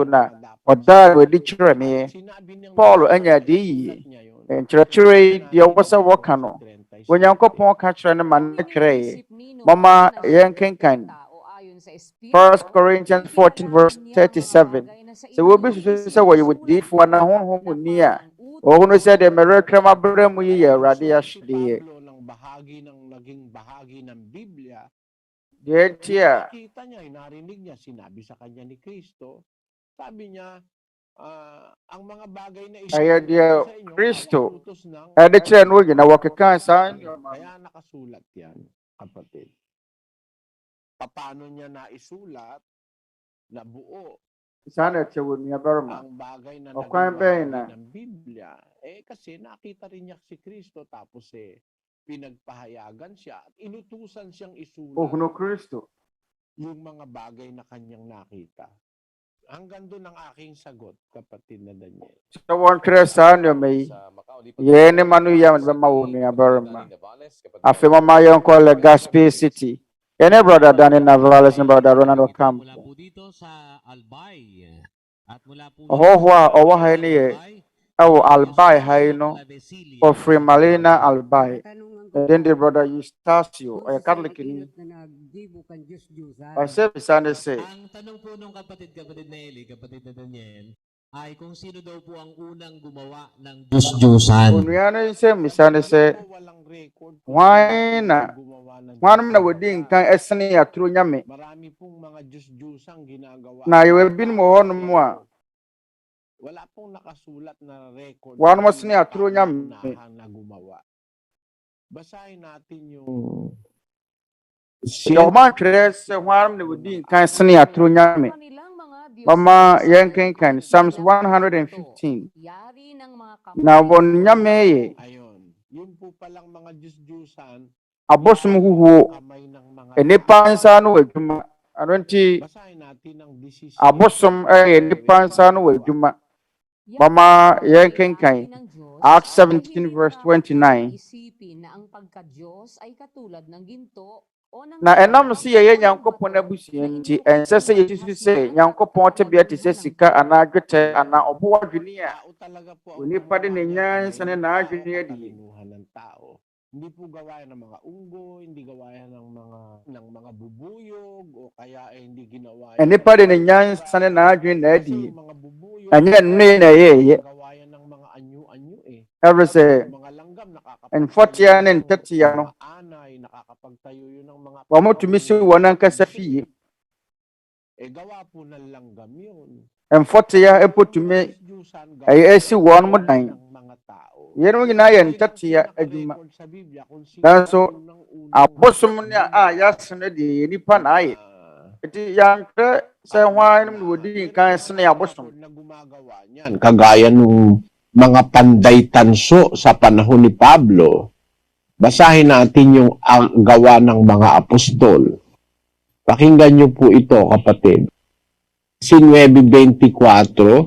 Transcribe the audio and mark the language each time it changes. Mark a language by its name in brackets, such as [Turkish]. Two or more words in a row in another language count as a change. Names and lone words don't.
[Akan] na ɔdaa wadi kyerɛ me Paul anya ade yie nkyerɛkyerɛ yi deɛ wɔ sɛ wɔka no Onyankopɔn ka kyerɛ no ma ne twerɛe mama yɛnkenkan 1 Corinthians 14 verse 37 sɛ wobi susu sɛ wɔyɛ wodiifoɔ na honhom ni a ɔhunu sɛ deɛ mmerɛ mabrɛ mu yi yɛ Awurade ahyedeɛ deɛ nti a [Filipino] Nakita niya, narinig niya, sinabi sa kanya ni Kristo, sabi niya, ang mga bagay na [Akan] ɛyɛ deɛ [Filipino] sa inyo, Kristo ay utos ng [Akan] ɛde kyerɛ no nyina wɔkeka saa nneɛma [Filipino] kaya nakasulat yan, kapatid. Paano niya naisulat na buo [Akan] saa na ɛkyɛ wɔ nuabarima [Filipino] ang bagay na [Akan] Ɔkwan [Filipino] naging [Akan] bɛn [Filipino] bahagi na ng Biblia? Kasi nakita rin niya si Kristo tapos pinagpahayagan siya at inutusan siyang isulat [Akan] ɔhunu Kristo [Filipino] yung mga bagay na kanyang nakita. Hanggang doon ang aking sagot, kapatid na Daniel. [Akan] sɛ wɔntwerɛ saa nneɛma yi yɛne ma no yɛ bɛma wɔ nuabarima afei mama yɛnkɔ Legazpi City yɛne brother Daniel Navales ne brother Ronaldo Camp [Filipino] Mula po dito sa Albay. At mula po [Akan] ɔhɔhoɔ a ɔwɔ ha ne yɛ ɛwɔ Albay ha yi no ɔfiri Malina Albay [English] then the brother [Akan] Eustacio ɔyɛ Catholic ni ɔsɛ bisa ne sɛ [Filipino] ang tanong po ng kapatid na Eli, kapatid na Daniel, ay kung sino daw po ang unang gumawa ng Diyos-Diyosan. [Akan] onua no nsɛm bisa ne sɛ hwan na wɔdi nkan ɛsene atoro nyame [Filipino] Marami pong mga Diyos-Diyosang ginagawa. [Akan] na yɛwɔ binom wɔ hɔnom a [Filipino] Wala pong nakasulat na record. [Akan] wɔnom sene atoro nyame [Filipino] na gumawa. Basahin natin yung [Akan] ɔmantwerɛ sɛ hwan na wɔdi nkan sene atoro nyame mama yɛnkenkan Psalms 115 na wɔn nyame yɛ [Filipino] ayon. Yun po palang mga Diyos-Diyosan [Akan] abosom huhuo [Filipino] kamay ng mga [Akan] nipa nsa no wɔ adwuma ano nti [Filipino] basahin natin ang 17. [Akan] abosom ɛyɛ nipa nsa no wɔ adwuma mama yɛnkenkan Acts 17 verse 29 [Filipino] Isipin na ang pagka-Diyos ay katulad ng ginto o ng [Akan] na ɛnam sɛ yɛyɛ Nyankopɔn abusua nti ɛnsɛ sɛ yɛsusu sɛ Nyankopɔn tebea te sɛ sika anaa dwetɛ anaa ɔbo adwene a [Filipino] Tao talaga po ang [Akan] onipa de ne nyansa ne n'adwene adi [Filipino] kalinuhan ng tao. Hindi po gawayan ng mga unggoy, hindi gawayan ng mga bubuyog o kaya hindi ginawa [Akan] onipa de ne nyansa ne n'adwene na adi [Filipino] mga bubuyog. [Akan] ɛnyɛ nnoe na ɛyɛɛyɛ [Filipino] Gawayan ng mga anyo-anyo [Akan] ɛfiri sɛ [Filipino] Mga langgam [Akan] mfɔtea ne ntatea no [Filipino] anay, nakakapagtayo yun ng mga [Akan] wɔmotumi si wɔn ankasa fie [Filipino] gawa po ng langgam yun. [Akan] mfɔtea mpotumi ɛyɛ asi wɔn mo dan [Filipino] Mga tao. [Akan] yɛn nyinaa yɛ ntatea adwuma nanso abosom ne a yɛaso no deɛ yɛ nipa na ayɛ nti yɛantwerɛ sɛ hwan na wɔdi nkan sene abosom [Filipino] Na gumagawa niyan. Kagaya nung mga panday tanso sa panahon ni Pablo. Basahin natin yung gawa ng mga apostol. Pakinggan niyo po ito, kapatid. 9:24.